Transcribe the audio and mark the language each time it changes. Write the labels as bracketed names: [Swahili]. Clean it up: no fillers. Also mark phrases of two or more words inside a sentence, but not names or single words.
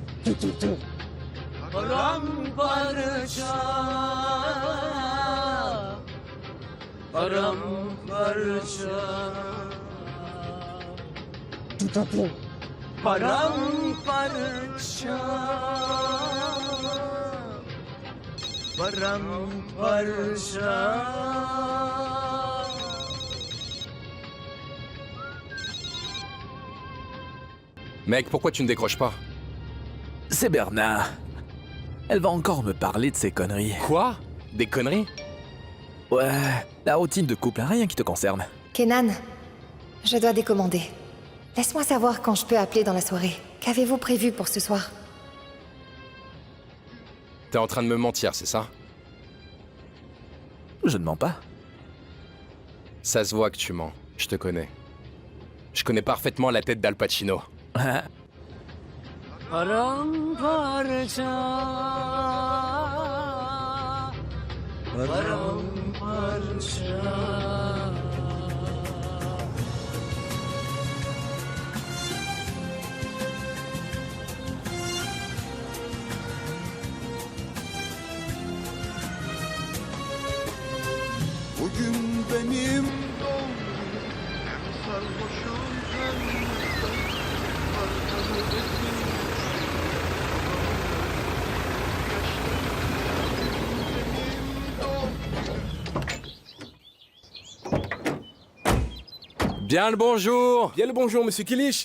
[French] Paramparça. paramparça. Paramparça. Paramparça. Mec, pourquoi tu ne décroches pas? C'est Berna. Elle va encore me parler de ses conneries. Quoi? Des conneries? Ouais, la routine de couple, rien qui te concerne. Kenan, je dois décommander. Laisse-moi savoir quand je peux appeler dans la soirée. Qu'avez-vous prévu pour ce soir? T'es en train de me mentir, c'est ça? Je ne mens pas. Ça se voit que tu mens. Je te connais. Je connais parfaitement la tête d'Al Pacino. Paramparça. Paramparça. [Turkish] Bugün benim doğum günüm. Sarhoşum hem [French] Bien le bonjour! Bien le bonjour, monsieur Kilish.